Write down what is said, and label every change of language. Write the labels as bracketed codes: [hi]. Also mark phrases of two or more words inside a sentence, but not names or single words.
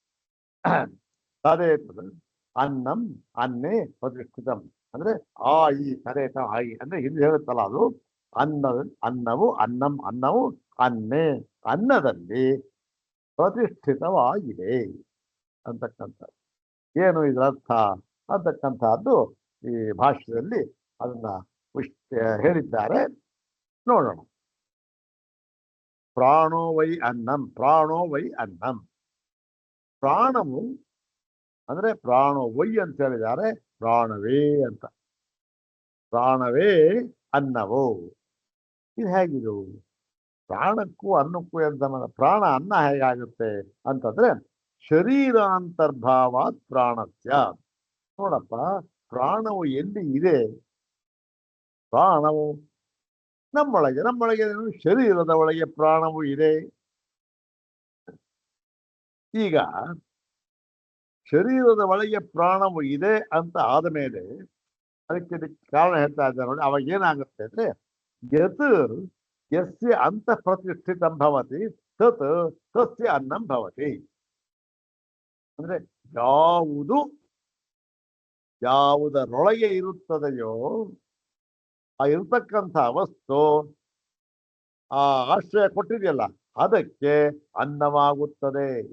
[sa] ತದೇತ ಅನ್ನಂ ಅನ್ನೇ ಪ್ರತಿಷ್ಠಿತಂ [kn] ಅಂದ್ರೆ ಈ ತದೇತ ಆಯಿ ಅಂದ್ರೆ ಹಿಂದೆ ಹೇಳುತ್ತಲ್ಲ, ಅದು ಅನ್ನವು ಅನ್ನವು ಅನ್ನೇ, ಅನ್ನದಲ್ಲಿ ಪ್ರತಿಷ್ಠಿತವಾಗಿದೆ ಅಂತಕ್ಕಂಥದ್ದು. ಏನು ಇದರ ಅರ್ಥ ಅಂತಕ್ಕಂಥದ್ದು ಈ ಭಾಷ್ಯದಲ್ಲಿ ಅದನ್ನ ಹೇಳಿದ್ದಾರೆ. ನೋಡೋಣ. [sa] ಪ್ರಾಣೋ ವೈ ಅನ್ನಂ, ಪ್ರಾಣೋ ವೈ ಅನ್ನಂ. [kn] ಪ್ರಾಣವು ಅಂದ್ರೆ [sa] ಪ್ರಾಣೋ ವೈ [kn] ಅಂತ ಹೇಳಿದ್ದಾರೆ, ಪ್ರಾಣವೇ ಅಂತ. ಪ್ರಾಣವೇ ಅನ್ನವು. ಇದು ಹೇಗಿದು? ಪ್ರಾಣಕ್ಕೂ ಅನ್ನಕ್ಕೂ ಅಂತ. ಪ್ರಾಣ ಅನ್ನ ಹೇಗಾಗುತ್ತೆ ಅಂತಂದ್ರೆ [sa] ಶರೀರಾಂತರ್ಭಾವಾತ್ ಪ್ರಾಣಸ್ಯ. [kn] ನೋಡಪ್ಪ, ಪ್ರಾಣವು ಎಲ್ಲಿ ಇದೆ? ಪ್ರಾಣವು ನಮ್ಮೊಳಗೆ ಶರೀರದ ಒಳಗೆ ಪ್ರಾಣವು ಇದೆ. ಈಗ ಶರೀರದ ಒಳಗೆ ಪ್ರಾಣವು ಇದೆ ಅಂತ ಆದ ಮೇಲೆ ಅದಕ್ಕೆ ಕಾರಣ ಹೇಳ್ತಾ ಇದ್ದಾರೆ ನೋಡಿ. ಅವಾಗ ಏನಾಗುತ್ತೆ ಅಂದ್ರೆ [sa] ಯತ್ ಯಸ್ಯ [kn] ಅಂತ [sa] ಪ್ರತಿಷ್ಠಿತಂ ಭವತಿ ತತ್ ತಸ್ಯ ಅನ್ನಂ ಭವತಿ. [kn] ಅಂದ್ರೆ ಯಾವುದರೊಳಗೆ ಇರುತ್ತದೆಯೋ ಆ ಇರತಕ್ಕಂಥ ವಸ್ತು ಆ ಆಶ್ರಯ ಕೊಟ್ಟಿದೆಯಲ್ಲ, ಅದಕ್ಕೆ ಅನ್ನವಾಗುತ್ತದೆ.